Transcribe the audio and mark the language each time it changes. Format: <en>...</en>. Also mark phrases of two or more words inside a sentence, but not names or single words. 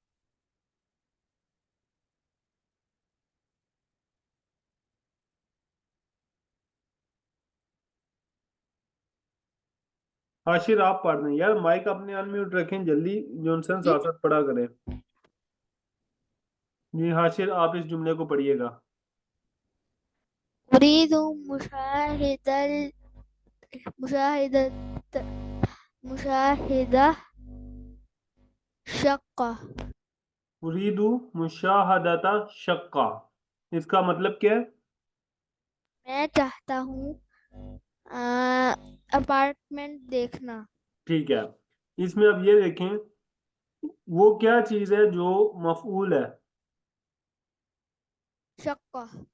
<hi>हाशिर आप पढ़ दें यार, माइक अपने अनम्यूट रखें जल्दी, जॉनसन जी, साथ साथ पढ़ा करें। जी हाशिर, आप इस जुमले को पढ़िएगा।</hi> <ar>أريد مشاهدة مشاهدة مشاهدة شقة. أريد مشاهدة شقة,</ar> <hi>इसका मतलब क्या है? मैं चाहता हूँ अपार्टमेंट देखना। ठीक है, इसमें अब ये देखें, वो क्या चीज है जो मफऊल है? शक्का।</hi>